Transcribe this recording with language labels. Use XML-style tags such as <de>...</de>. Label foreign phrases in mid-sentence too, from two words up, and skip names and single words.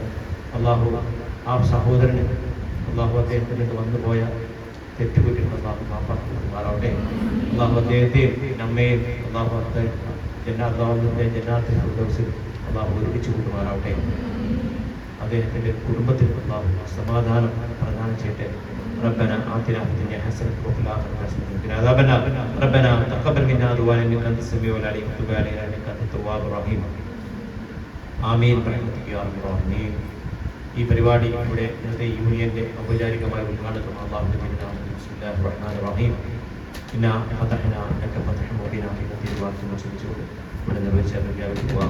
<ml>അള്ളാഹു ആ സഹോദരന് അള്ളാഹു അദ്ദേഹത്തിന് വന്നു പോയ തെറ്റുകുറ്റികൾ അള്ളാഹു മാപ്പാക്കുമാറാവട്ടെ. അള്ളാഹു അദ്ദേഹത്തെയും നമ്മയും അള്ളാഹു ജന്നാത്തിന്റെ ജന്നാത്തിൽ ഫിർദൗസിൽ അള്ളാഹു ഒരുമിച്ച് കൂട്ടുമാറാവട്ടെ. അദ്ദേഹത്തിൻ്റെ കുടുംബത്തിൽ അള്ളാഹു സമാധാനം പ്രദാനം ചെയ്യട്ടെ.</ml> <ar>ربنا آتنا في الدنيا حسنة وفي الآخرة حسنة وقنا عذاب النار. ربنا تقبل منا دعاءنا إنك أنت السميع العليم وتب علينا إنك أنت التواب الرحيم. آمين رحمتك يا رحيم.</ar> <ml>ഈ പരിപാടി ഇവിടെ ഇന്നത്തെ യൂണിയന്റെ ഔപചാരികമായ ഉദ്ഘാടനം അല്ലാഹുവിന്റെ നാമത്തിൽ</ml> <ar>بسم الله الرحمن الرحيم. إنا فتحنا لك فتحا مبينا</ar> <ml>എന്നീ വാക്കുകൾ ഉച്ചരിച്ചുകൊണ്ട് ഇവിടെ നിർവഹിച്ച പ്രഖ്യാപിക്കുക.</ml>